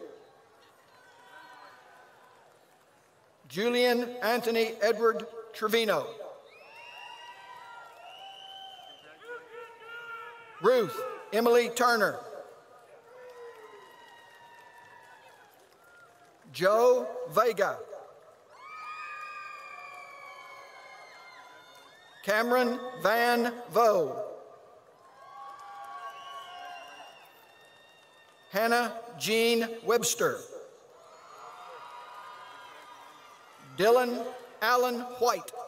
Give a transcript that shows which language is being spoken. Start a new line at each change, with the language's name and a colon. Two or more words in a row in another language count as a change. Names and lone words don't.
English: Julian Anthony Edward Trevino. Ruth Emily Turner. Joe Vega. Cameron Van Vo. Hannah Jean Webster. Dylan Allen White.